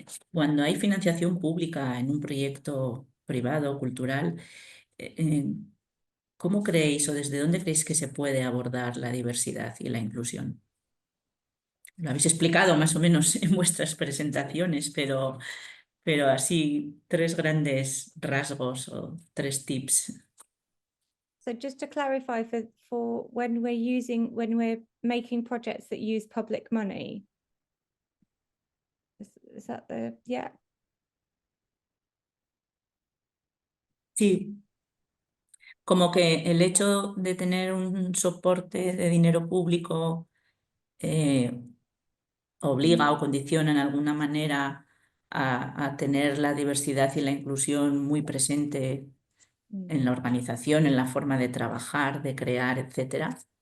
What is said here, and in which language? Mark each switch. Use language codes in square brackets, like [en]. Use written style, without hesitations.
[es] Cuando hay financiación pública en un proyecto privado, cultural, ¿cómo creéis o desde dónde creéis que se puede abordar la diversidad y la inclusión? Lo habéis explicado más o menos en vuestras presentaciones, pero así 3 grandes rasgos o 3 tips. [en] So just to clarify, for when we're making projects that use public money, is that yeah? [es] Sí, como que el hecho de tener un soporte de dinero público obliga o condiciona en alguna manera a tener la diversidad y la inclusión muy presente en la organización, en la forma de trabajar, de crear, etcétera.